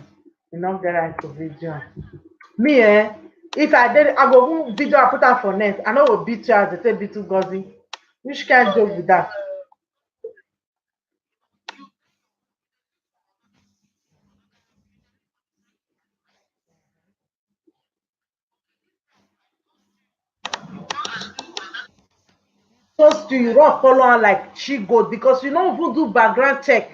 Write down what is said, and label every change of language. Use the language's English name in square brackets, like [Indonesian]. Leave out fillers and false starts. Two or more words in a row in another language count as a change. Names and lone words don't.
[Nigerian Pidgin] You not get right to video. Me if I did I go even video I put am for net. I no go beat you as they take beat Ngozi. Which kind joke be that? Just you run follow am like she goat because you no even do background check.